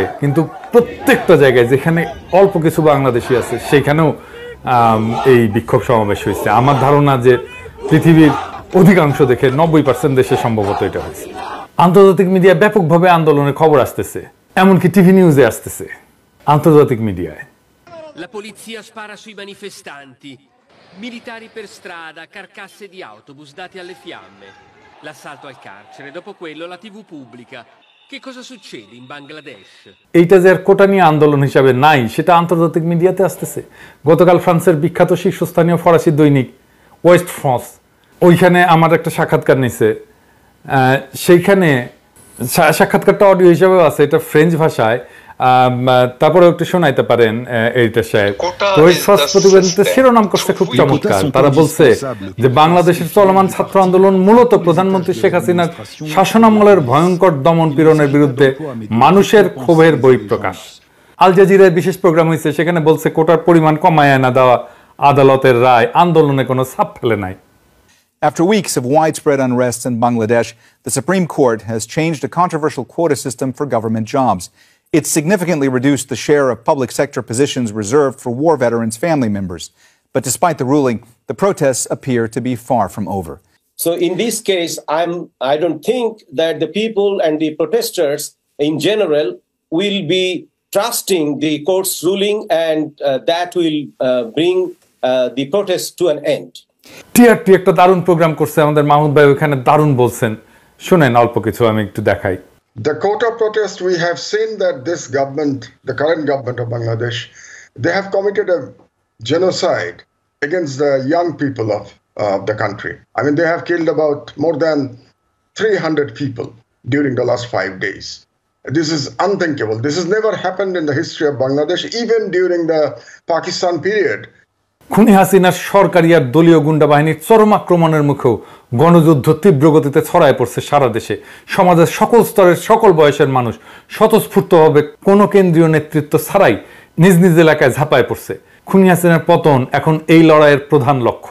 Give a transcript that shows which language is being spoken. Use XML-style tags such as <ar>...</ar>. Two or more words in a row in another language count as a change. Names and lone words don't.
<bn>কিন্তু প্রত্যেকটা জায়গায় যেখানে অল্প কিছু বাংলাদেশি আছে সেইখানেও এই বিক্ষোভ সমাবেশ হয়েছে। আমার ধারণা যে পৃথিবীর অধিকাংশ দেখে 90% দেশে সম্ভবত এটা হয়েছে। আন্তর্জাতিক মিডিয়া ব্যাপকভাবে আন্দোলনের খবর আসতেছে, এমনকি টিভি নিউজে আসতেছে, আন্তর্জাতিক মিডিয়ায়।</bn> <it>La polizia spara sui manifestanti, militari per strada, carcasse di autobus dati alle fiamme, l'assalto al carcere, dopo quello la TV pubblica. Che cosa succede in Bangladesh?</it> <bn>এইটা যে আর কোটা নিয়ে আন্দোলন হিসাবে নাই সেটা আন্তর্জাতিক মিডিয়াতে আসতেছে। গতকাল ফ্রান্সের বিখ্যাত শীর্ষস্থানীয় ফরাসি দৈনিক ওয়েস্ট ফ্রান্স, ওইখানে আমার একটা সাক্ষাৎকার নিছে। সেইখানে সাক্ষাৎকারটা অডিও হিসাবেও আছে, এটা ফ্রেঞ্চ ভাষায়। তারপরে একটু শোনাইতে পারেন এইটা সাহেব। প্রতিবেদনতে শিরোনাম করছে খুব চমৎকার। তারা বলছে যে বাংলাদেশের চলমান ছাত্র আন্দোলন মূলত প্রধানমন্ত্রী শেখ হাসিনার শাসনামলের ভয়ঙ্কর দমন পীড়নের বিরুদ্ধে মানুষের ক্ষোভের বহিঃপ্রকাশ। আল জাজিরার বিশেষ প্রোগ্রাম হয়েছে, সেখানে বলছে কোটার পরিমাণ কমায় না দেওয়া আদালতের রায় আন্দোলনে কোনো ছাপ ফেলে নাই।</bn> <en>After weeks of widespread unrest in Bangladesh, the Supreme Court has changed a controversial quota system for government jobs. It's significantly reduced the share of public sector positions reserved for war veterans' family members. But despite the ruling, the protests appear to be far from over. So in this case, I don't think that the people and the protesters in general will be trusting the court's ruling, and that will bring the protests to an end.</en> <bn>টিআরটি একটা দারুণ প্রোগ্রাম করছে আমাদের মাহমুদ ভাই, ওখানে দারুণ বলছেন, শুনেন অল্প কিছু আমি একটু দেখাই।</bn> <en>The quota protest, we have seen that this government, the current government of Bangladesh, they have committed a genocide against the young people of the country. I mean, they have killed about more than 300 people during the last 5 days. This is unthinkable. This has never happened in the history of Bangladesh, even during the Pakistan period.</en> <bn>খুনি হাসিনার সরকারি আর দলীয় গুন্ডা বাহিনীর চরম আক্রমণের মুখেও গণযুদ্ধ তীব্র গতিতে ছড়ায় পড়ছে সারা দেশে। সমাজের সকল স্তরের সকল বয়সের মানুষ স্বতঃস্ফূর্তভাবে কোনো কেন্দ্রীয় নেতৃত্ব ছাড়াই নিজ নিজ এলাকায় ঝাঁপায় পড়ছে। খুনি হাসিনার পতন এখন এই লড়াইয়ের প্রধান লক্ষ্য।</bn>